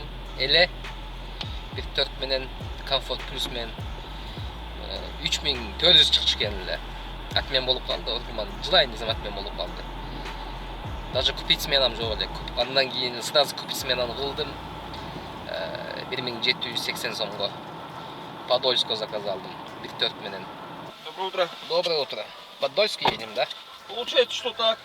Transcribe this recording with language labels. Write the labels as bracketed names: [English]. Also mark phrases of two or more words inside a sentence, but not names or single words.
[Kyrgyz] Эле 1.4 менен Comfort Plus менен 3400 чыкчу экен эле. Атмен болуп калды, ортуман жылайын десем атмен болуп калды. Даже [Russian] купить сменам [Kyrgyz] жок эле. Андан кийин сразу [Russian] купить сменаны [Kyrgyz] кылдым. 1780 сомго Подольско заказ алдым. 1.4 менен. [Russian] Доброе утро. Доброе утро. Подольск едем, да? Получается, что так.